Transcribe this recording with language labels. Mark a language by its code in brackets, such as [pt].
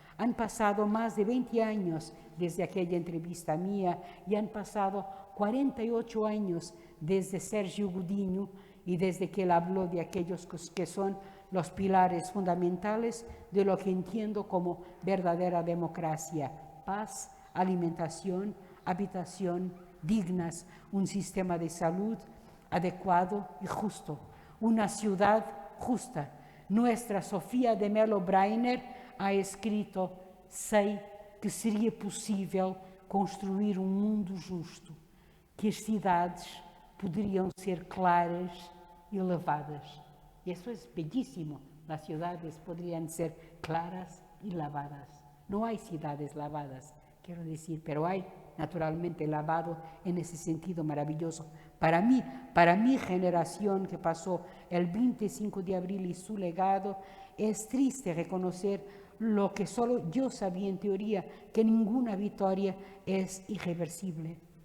[es] Han pasado más de 20 años desde aquella entrevista mía y han pasado 48 años desde Sérgio Godinho y desde que él habló de aquellos que son los pilares fundamentales de lo que entiendo como verdadera democracia: paz, alimentación, habitación dignas, un sistema de salud adecuado y justo, una ciudad justa. Nuestra Sofia de Mello Breiner ha escrito: [pt] sei que seria possível construir um mundo justo, que as cidades poderiam ser claras e lavadas. [es] Y eso es bellísimo, las ciudades podrían ser claras y lavadas. No hay ciudades lavadas, quiero decir, pero hay naturalmente lavado en ese sentido maravilloso. Para mi generación que pasó el 25 de abril y su legado, es triste reconocer lo que solo yo sabía en teoría, que ninguna victoria es irreversible.